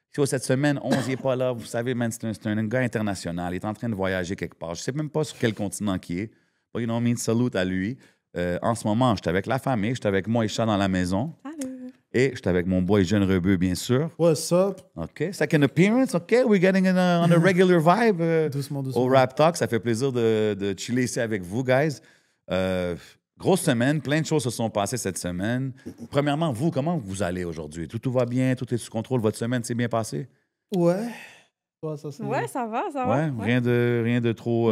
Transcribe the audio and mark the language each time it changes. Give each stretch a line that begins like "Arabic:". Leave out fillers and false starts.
French: Cette semaine, 11 n'est pas là. Vous savez, man, c'est un gars international. Il est en train de voyager quelque part. Je ne sais même pas sur quel continent il est.
English: But, you know what I mean?
French: Salute à lui. En ce moment, j'étais avec la famille. J'étais avec moi et Chat dans la maison. Salut. Et j'étais avec mon boy Jeune Rebeu, bien sûr.
English: What's up? OK. Second appearance. OK. We're getting on a regular vibe.
French: Doucement. Au Rap Talk. Ça fait plaisir de chiller ici avec vous, guys. Grosse semaine. Plein de choses se sont passées cette semaine. Premièrement, vous, comment vous allez aujourd'hui? Tout va bien? Tout est sous contrôle? Votre semaine s'est bien passée? Ouais. Ouais, ça va. Ouais. Rien de trop